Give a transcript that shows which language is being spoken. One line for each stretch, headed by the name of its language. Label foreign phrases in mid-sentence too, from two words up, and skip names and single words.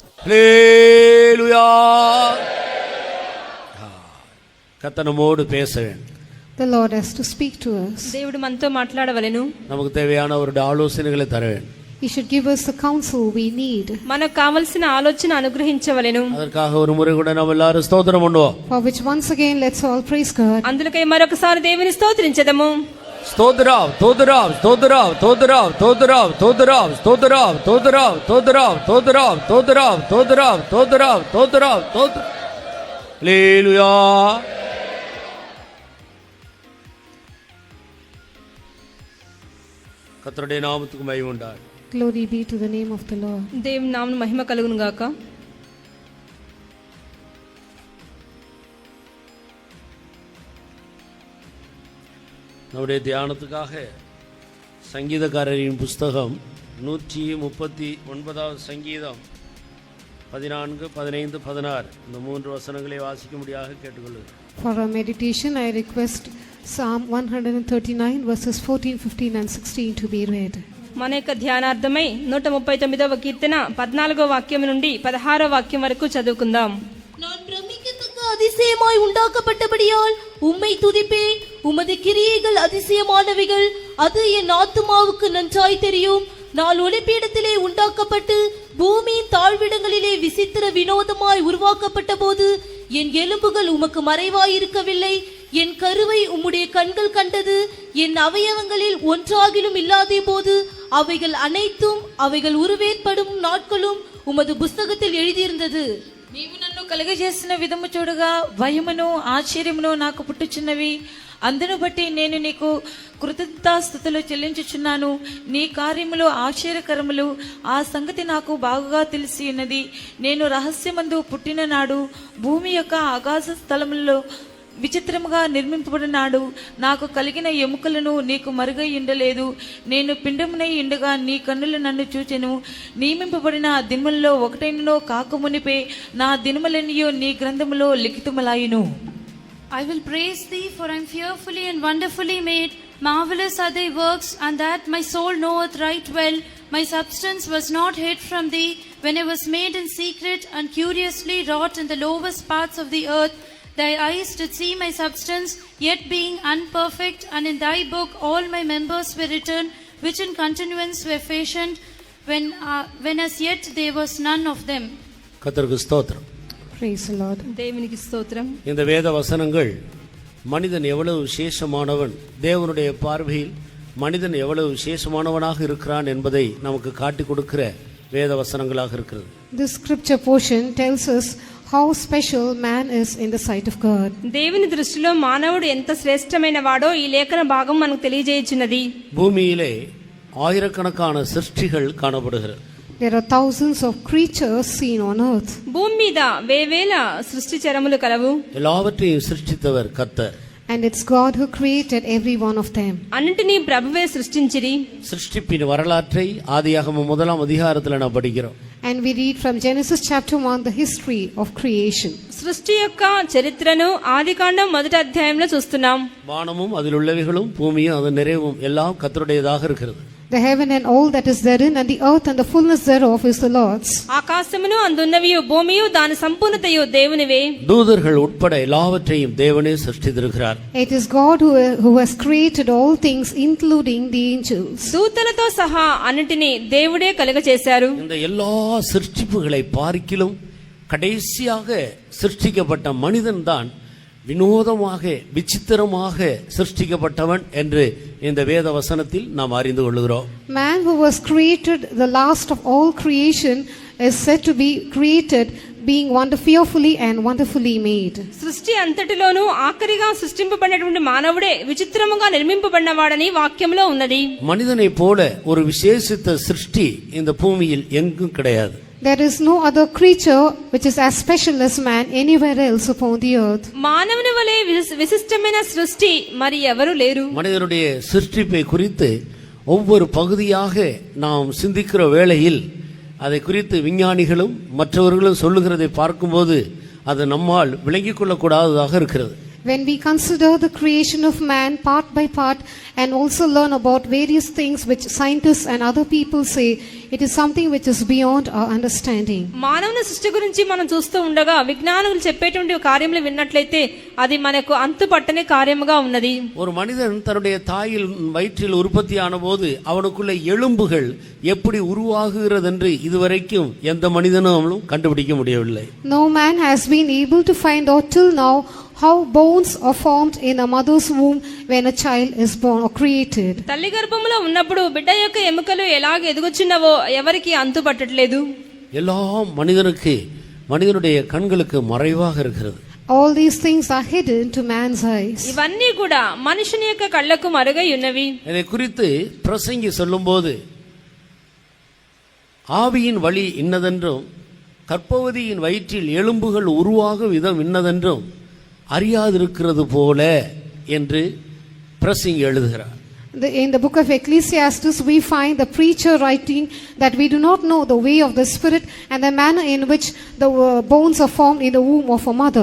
Tamil: ஹல்லேலூயா. கர்த்தர் நம்மோடு பேச வேண்டும்.
English: The Lord has to speak to us.
Telugu: దేవుడు మనతో మాట్లాడవలెను.
Tamil: நமக்கு தேவையான ஒரு ஆலோசனைகளை தர வேண்டும்.
English: He should give us the counsel we need.
Telugu: మనకు కావాల్సిన ఆలోచన అనుగ్రహించవలెను.
Tamil: அதற்காக ஒரு முறை கூட நாம் எல்லாரும் ஸ்தோத்திரம் பண்ணுவோம்.
English: For which once again let's all praise God.
Telugu: అందులకై మరొకసారి దేవుని స్తోత్రించెదము. స్తోత్రం స్తోత్రం స్తోత్రం స్తోత్రం స్తోత్రం స్తోత్రం స్తోత్రం స్తోత్రం స్తోత్రం స్తోత్రం స్తోత్రం స్తోత్రం స్తోత్రం స్తోత్రం స్తోత్రం. హల్లెలూయా.
Tamil: கர்த்தருடைய நாமத்துக்கு மகிமை உண்டாகட்டும்.
English: Glory be to the name of the Lord.
Telugu: దేవుని నామమున మహిమ కలుగును గాక.
Tamil: நம்முடைய தியானத்துக்காக சங்கீதக்காரரின் புஸ்தகம் 139 சங்கீதம் 14, 15, 16 இந்த 3 வசனங்களை வாசிக்கும்படியாக கேட்டுக்கொள்கிறேன்.
English: For our meditation I request Psalm 139 verses 14, 15 and 16 to be read.
Telugu: మన యొక్క ధ్యానార్థమై 139వ కీర్తన 14వ వాక్యం నుండి 16వ వాక్యం వరకు చదువుకుందాం.
Tamil: நான் பிரமிக்கத்தக்க அதிசயமாய் உண்டாக்கப்பட்டபடியால் உம்மை துதிப்பேன். உமது கிரியைகள் அதிசயமானவைகள், அது என் ஆத்துமாவுக்கு நன்றாய் தெரியும். நான் ஒளிப்பீடத்திலே உண்டாக்கப்பட்டு பூமியின் தாழ்விடங்களிலே விசித்திர வினோதமாய் உருவாக்கப்பட்ட போது என் எலும்புகள் உமக்கு மறைவாயிருக்கவில்லை. என் கருவை உம்முடைய கண்கள் கண்டது. என் அவயவங்களில் ஒன்றாகிலும் இல்லாதே போது அவைகள் அனைத்தும் அவைகள் உருவேற்படும் நாட்களும் உமது புஸ்தகத்தில் எழுதியிருந்தது.
Telugu: నీవు నన్ను కలుగజేసిన విధము చూడగా భయమును ఆశ్చర్యమును నాకు పుట్టుచున్నవి. అందును బట్టి నేను నీకు కృతజ్ఞతాస్తుతులు చెల్లించుచున్నాను. నీ కార్యములు ఆశ్చర్యకరములు, ఆ సంగతి నాకు బాగుగా తెలిసి ఉన్నది. నేను రహస్యమందు పుట్టిన నాడు భూమి యొక్క ఆకాశ స్థలములలో విచిత్రముగా నిర్మింపబడినాడు. నాకు కలిగిన ఎముకలను నీకు మరుగై ఉండలేదు. నేను పిండమునై ఉండగా నీ కన్నులు నన్ను చూచెను. నియమింపబడిన దినములలో ఒకటైననో కాకమునిపే నా దినములన్నీయు నీ గ్రంథములో లిఖితములాయును.
English: I will praise thee, for I am fearfully and wonderfully made. Marvelous are thy works, and that my soul knoweth right well. My substance was not hid from thee, when I was made in secret and curiously wrought in the lowest parts of the earth. Thy eyes did see my substance, yet being unperfect, and in thy book all my members were written, which in continuance were fashioned, when as yet there was none of them.
Tamil: கர்த்தருக்கு ஸ்தோத்திரம்.
English: Praise the Lord.
Telugu: దేవునికి స్తోత్రం.
Tamil: இந்த வேத வசனங்கள் மனிதன் எவ்வளவு விசேஷமானவன், தேவனுடைய பார்வையில் மனிதன் எவ்வளவு விசேஷமானவனாக இருக்கிறான் என்பதை நமக்கு காட்டி கொடுக்கிற வேத வசனங்களாக இருக்கிறது.
English: This scripture portion tells us how special man is in the sight of God.
Telugu: దేవుని దృష్టిలో మానవుడు ఎంత శ్రేష్టమైన వాడో ఈ లేఖన భాగం మనకు తెలియజేయుచున్నది.
Tamil: பூமியிலே ஆயிரக்கணக்கான சிருஷ்டிகள் காணப்படுகிறது.
English: There are thousands of creatures seen on earth.
Telugu: భూమి మీద వేవేల సృష్టి చరములు కలవు.
Tamil: எல்லாவற்றையும் சிருஷ்டித்தவர் கர்த்தர்.
English: And it's God who created every one of them.
Telugu: అన్నిటినీ ప్రభువే సృష్టించిరి.
Tamil: சிருஷ்டிப்பின் வரலாற்றை ஆதியாகமம் 1ஆம் அதிகாரத்தில் நாம் படிக்கிறோம்.
English: And we read from Genesis chapter 1 the history of creation.
Telugu: సృష్టి యొక్క చరిత్రను ఆదికాండం 1వ అధ్యాయంలో చూస్తున్నాం.
Tamil: வானமும் அதில் உள்ளவைகளும் பூமியும் அதன் நிறைவும் எல்லாம் கர்த்தருடையதாக இருக்கிறது.
English: The heaven and all that is therein, and the earth and the fullness thereof is the Lord's.
Telugu: ఆకాశమును అందున్నవియు భూమియు దాని సంపూర్ణతయు దేవునివే.
Tamil: தூதர்கள் உட்பட எல்லாவற்றையும் தேவனே சிருஷ்டித்திருக்கிறார்.
English: It is God who has created all things, including the angels.
Telugu: దూతలతో సహా అన్నిటిని దేవుడే కలుగచేశారు.
Tamil: இந்த எல்லா சிருஷ்டிப்புகளை பார்க்கிலும் கடைசியாக சிருஷ்டிக்கப்பட்ட மனிதன் தான் வினோதமாக விசித்திரமாக சிருஷ்டிக்கப்பட்டவன் என்று இந்த வேத வசனத்தில் நாம் அறிந்து கொள்கிறோம்.
English: Man who was created the last of all creation is said to be created being fearfully and wonderfully made.
Telugu: సృష్టి అంతటిలోనూ ఆఖరిగా సృష్టింపబడినటువంటి మానవుడే విచిత్రముగా నిర్మింపబడినవాడని వాక్యంలో ఉన్నది.
Tamil: மனிதனைப் போல ஒரு விசேஷித்த சிருஷ்டி இந்த பூமியில் எங்கும் கிடையாது.
English: There is no other creature which is as special as man anywhere else upon the earth.
Telugu: మానవుని వలె విశిష్టమైన సృష్టి మరి ఎవరు లేరు.
Tamil: மனிதனுடைய சிருஷ்டிப்பை குறித்து ஒவ்வொரு பகுதியாக நாம் சிந்திக்கிற வேளையில் அதை குறித்து விஞ்ஞானிகளும் மற்றவர்களும் சொல்லுகிறதை பார்க்கும்போது அது நம்மால் விளங்கிக் கொள்ளக்கூடாததாக இருக்கிறது.
English: When we consider the creation of man part by part and also learn about various things which scientists and other people say, it is something which is beyond our understanding.
Telugu: మానవుని సృష్టి గురించి మనం చూస్తూ ఉండగా విజ్ఞానులు చెప్పేటువంటి కార్యములు విన్నట్లయితే అది మనకు అంతు పట్టని కార్యముగా ఉన్నది.
Tamil: ஒரு மனிதன் தன்னுடைய தாயில் வயிற்றில் உற்பத்தியான போது அவனுக்குள்ள எலும்புகள் எப்படி உருவாகுகிறது என்று இதுவரைக்கும் எந்த மனிதனும் கண்டுபிடிக்க முடியவில்லை.
English: No man has been able to find out till now how bones are formed in a mother's womb when a child is born or created.
Telugu: తల్లి గర్భములో ఉన్నప్పుడు బిడ్డ యొక్క ఎముకలు ఎలాగ ఎదుగుచున్నవో ఎవరికి అంతు పట్టట్లేదు.
Tamil: எல்லாம் மனிதனுடைய கண்களுக்கு மறைவாக இருக்கிறது.
English: All these things are hidden to man's eyes.
Telugu: ఇవన్నీ కూడా మనుషుని యొక్క కళ్ళకు మరుగై ఉన్నవి.
Tamil: இதை குறித்து பிரசங்கி சொல்லும்போது ஆவியின் வழி இன்னதென்றும் கர்ப்பவதியின் வயிற்றில் எலும்புகள் உருவாகும் விதம் இன்னதென்றும் அறியாதிருக்கிறது போல என்று பிரசங்கி எழுதுகிறார்.
English: In the book of Ecclesiastes, we find the preacher writing that we do not know the way of the Spirit and the manner in which the bones are formed in the womb of a mother.